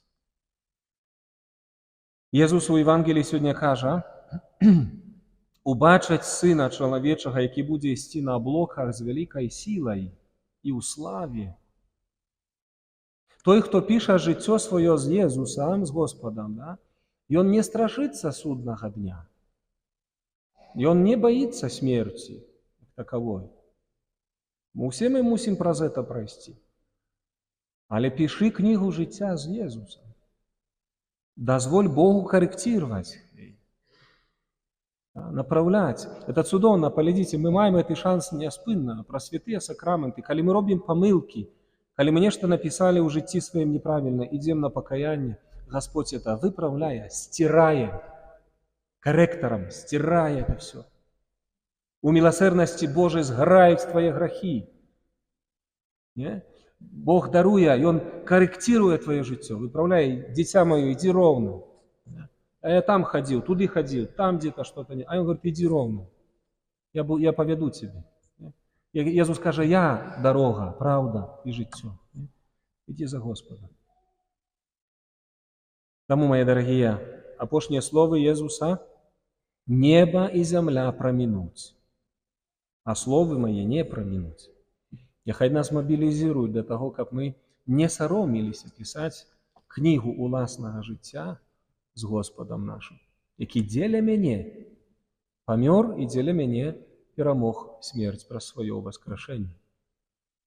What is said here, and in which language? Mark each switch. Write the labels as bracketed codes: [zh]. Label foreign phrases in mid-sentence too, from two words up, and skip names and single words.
[be] Езус у Евангеліі сёння кажа: «Убачаць Сына Чалавечага, які будзе ісці на аблоках з вялікай сілай і ў славе». Той, хто піша жыццё сваё з Езусам, з Господом, ён не страшыцца суднага дня. [ru] Ён не боится смерти таковой. [be] Усе мы мусім праз это прайсці. Але пішы кнігу жыцця з Езусам. Дазволь Богу карэкціраваць, направляць. Это цудоўна, паглядзіце, мы маем гэты шанс няспынна праз святыя сакраменты. Калі мы робім памылкі, калі мы нешта напісалі ў жыцці сваім неправільна, ідзем на пакаянне, [ru] Господь это выправляе, стирае, корректором стирает это все. У милосердности Божией сгорают твои грехи. Не? Бог даруя, и Он корректирует твое життя, выправляет: «Дитя мое, иди ровно». А я там ходил, туды ходил, там где-то что-то не. А Он говорит: «Иди ровно, я поведу тебя». Иисус скажет: «Я дорога, правда и життя». Иди за Господом. Тому, мои дорогие, апошние слова Иисуса: «Небо и земля проминуть, а словы мои не проминуть». [be] Няхай нас мобілізують для того, каб мы не сароміліся пісаць кнігу уласнага жыцця з [ru] Господом нашим, [be] які дзеля мяне памёр і дзеля мяне перамог смерць праз сваё ўваскрашэнне.